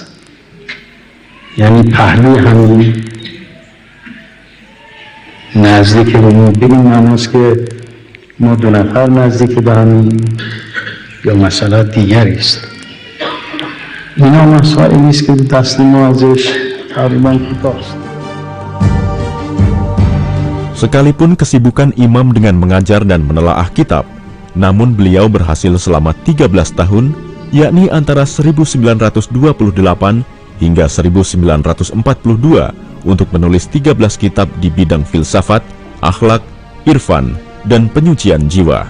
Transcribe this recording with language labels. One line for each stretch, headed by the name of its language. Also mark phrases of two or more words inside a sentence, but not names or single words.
Persian: یعنی پهلوی همین نزدیک به ما بگیم معناست که ما 2 نفر نزدیک به همین، یا مسئله دیگری است. اینا مسائلی است که دست ما ازش تقریبا کوتاست.
Indonesian: Sekalipun kesibukan Imam dengan mengajar dan menelaah kitab, namun beliau berhasil selama 13 tahun, yakni antara 1928 hingga 1942, untuk menulis 13 kitab di bidang filsafat, akhlak, irfan, dan penyucian jiwa.